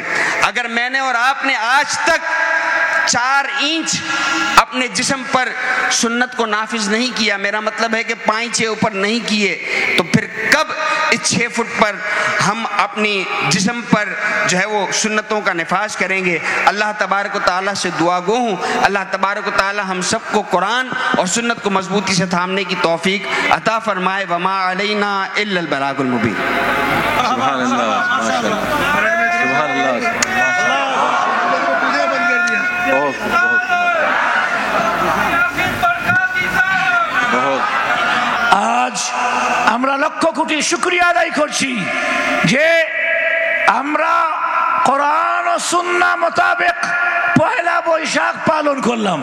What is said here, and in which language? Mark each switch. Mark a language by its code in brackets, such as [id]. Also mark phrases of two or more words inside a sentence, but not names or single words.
[ur] اگر میں نے اور آپ نے آج تک 4 انچ اپنے جسم پر سنت کو نافذ نہیں کیا، میرا مطلب ہے کہ پائنچے اوپر نہیں کیے، تو پھر کب اس 6 فٹ پر ہم اپنی جسم پر جو ہے وہ سنتوں کا نفاذ کریں گے؟ اللہ تبارک و تعالیٰ سے دعا گو ہوں اللہ تبارک و تعالیٰ ہم سب کو قرآن اور سنت کو مضبوطی سے تھامنے کی توفیق عطا فرمائے۔ [ar] وما علینا الا البلاغ المبین۔ سبحان اللہ، ماشاءاللہ، سبحان اللہ، [bn] আজ আমরা লক্ষ কোটি শুকরিয়া আদায় করছি যে আমরা কোরআন ও সুন্নাহ মোতাবেক পয়লা বৈশাখ পালন করলাম।